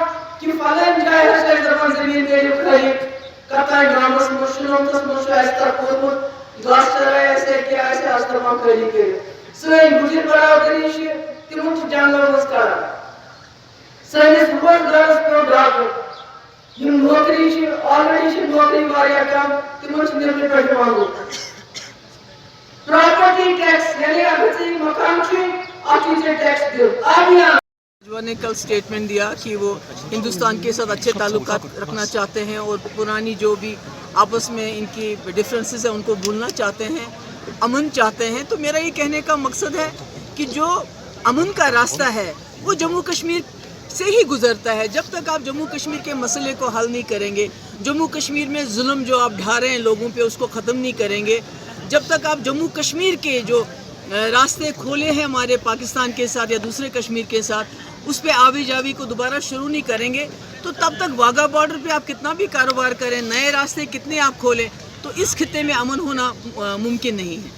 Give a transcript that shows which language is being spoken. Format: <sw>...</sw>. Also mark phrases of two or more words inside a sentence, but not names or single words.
<ks>کہِ فلٲنۍ جایہِ ہسا ٲسۍ دپان زٔمیٖن کٔرِو خٲلِق کتانۍ گامس منٛز شُنومتس منٛز چھُ اَسہِ تتھ کوٚرمُت گاسہٕ چراے آسہِ کیٛاہ آسہِ آسہِ دپان خٲلی کٔرِو سٲنۍ گُجر برادری چھِ تِمن چھِ جنگلن منٛز کران سٲنِس روزگارس پیوٚو ڈاکہٕ یِم نوکری چھِ آلریڈی چھِ نوکری واریاہ کم تِمن چھِ نیبرٕ پٮ۪ٹھ یِوان لوٗکھ</ks> <en>property tax</en> <ks>یعنی اگر ژےٚ یہِ مکان چھُے اتھ چھُے ژےٚ ٹیکس دیُن آبیان</ks> <ur>نے کل سٹیٹمنٹ دیا کہ وہ ہندوستان کے ساتھ اچھے تعلقات رکھنا چاہتے ہیں اور پرانی جو بھی آپس میں ان کی ڈفرینسز ہیں ان کو بھولنا چاہتے ہیں امن چاہتے ہیں تو میرا یہ کہنے کا مقصد ہے کہ جو امن کا راستہ ہے وہ جموں کشمیر سے ہی گزرتا ہے جب تک آپ جموں کشمیر کے مسئلے کو حل نہیں کریں گے جموں کشمیر میں ظلم جو آپ ڈھا رہے ہیں لوگوں پہ اس کو ختم نہیں کریں گے جب تک آپ جموں کشمیر کے جو راستے کھولے ہیں ہمارے پاکستان کے ساتھ یا دوسرے کشمیر کے ساتھ اس پہ آوی جاوی کو دوبارہ شروع نہیں کریں گے تو تب تک واگا بارڈر پہ آپ کتنا بھی کاروبار کریں نئے راستے کتنے آپ کھولیں تو اس خطے میں امن ہونا ممکن نہیں ہے.</ur>